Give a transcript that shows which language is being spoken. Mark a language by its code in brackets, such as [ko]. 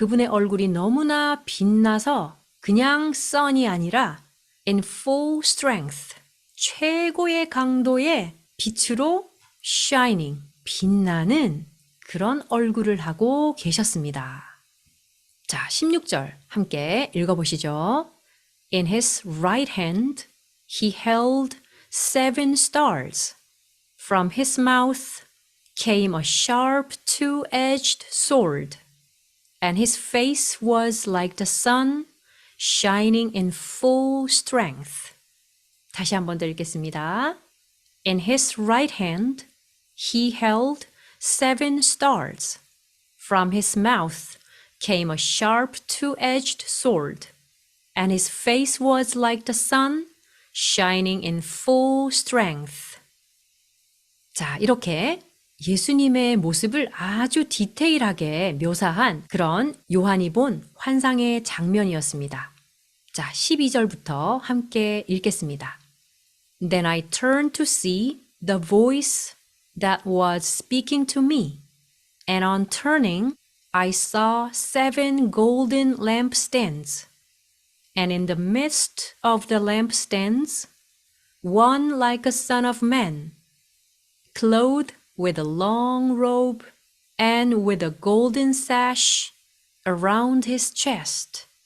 [ko] 그분의 얼굴이 너무나 빛나서 그냥 sun이 아니라 [en] in full strength, [ko] 최고의 강도의 빛으로 shining, 빛나는 그런 얼굴을 하고 계셨습니다. 자, 16절 함께 읽어보시죠. [en] In his right hand he held 7 stars. From his mouth came a sharp two-edged sword, and his face was like the sun shining in full strength. [ko] 다시 한 번 더 읽겠습니다. [en] In his right hand he held 7 stars. From his mouth came a sharp two-edged sword, and his face was like the sun shining in full strength. [ko] 자, 이렇게 예수님의 모습을 아주 디테일하게 묘사한 그런 요한이 본 환상의 장면이었습니다. 자, 12절부터 함께 읽겠습니다. [en] Then I turned to see the voice that was speaking to me, and on turning, I saw 7 golden lampstands, and in the midst of the lampstands, one like a son of man, clothed with a long robe and with a golden sash around his chest.